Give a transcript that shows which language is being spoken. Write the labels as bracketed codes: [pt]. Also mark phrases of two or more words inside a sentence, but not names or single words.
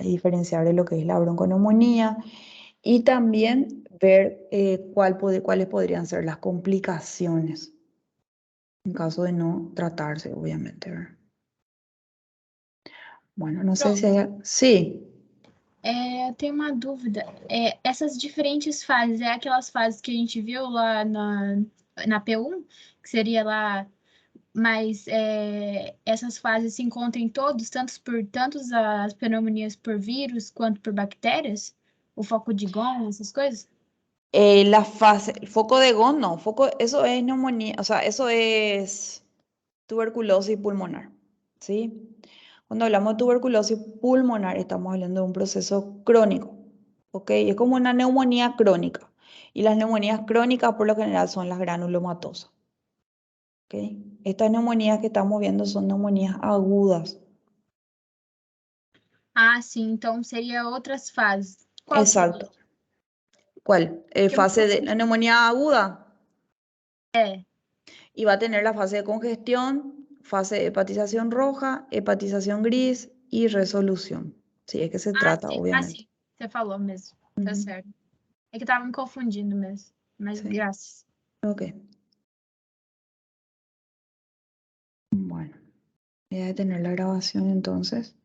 [es] Y diferenciar de lo que es la bronconeumonía y también ver cuáles podrían ser las complicaciones en caso de no tratarse, obviamente, ¿verdad? Bueno, no sé si hay... Sí. [pt] Eu tenho uma dúvida. Essas diferentes fases, é aquelas fases que a gente viu lá na P1, que seria lá, mas essas fases se encontram em todos, tanto as pneumonias por vírus quanto por bactérias? O foco de Gone, essas coisas? [es] La fase, el foco de Gone no, eso es neumonía, o sea, eso es tuberculosis pulmonar, ¿sí? Cuando hablamos de tuberculosis pulmonar, estamos hablando de un proceso crónico, ¿ok? Es como una neumonía crónica. Y las neumonías crónicas por lo general son las granulomatosas, ¿ok? Estas neumonías que estamos viendo son neumonías agudas. [pt] Ah, sim, então seria outras fases. Qual seria? [es] Exacto. ¿Cuál? [pt] Eu me [es] Fase de la [pt] confundi. [es] neumonía aguda. [pt] É. [es] Y va a tener la fase de congestión, fase de hepatización roja, hepatización gris y resolución. Sí, es que se trata, Ah, obviamente. [pt] sim. Você falou mesmo. Tá Ujú. certo. É que eu tava me confundindo mesmo. Mas [es] Sí, [pt] graças. [es] ok. Bueno, voy a detener la grabación entonces.